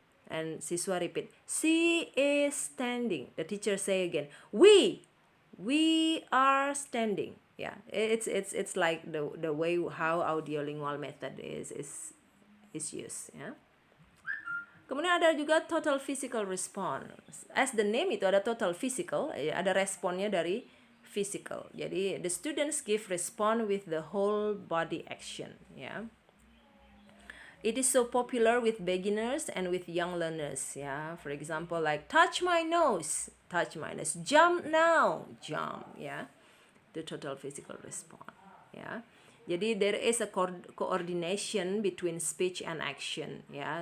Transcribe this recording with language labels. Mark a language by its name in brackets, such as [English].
[English] And siswa repeat, she is standing. The teacher say again, we are standing. Yeah, it's like the way how audiolingual method is used. [Indonesian] Yeah. Kemudian ada juga total physical response. [English] As the name [Indonesian] itu ada [English] total physical, [Indonesian] ada responnya dari [English] physical. Jadi the students give response with the whole body action, ya. It is so popular with beginners and with young learners, ya. For example, like touch my nose, jump now, jump, ya. The total physical response, ya. [Indonesian] Jadi [English] there is a coordination between speech and action, ya.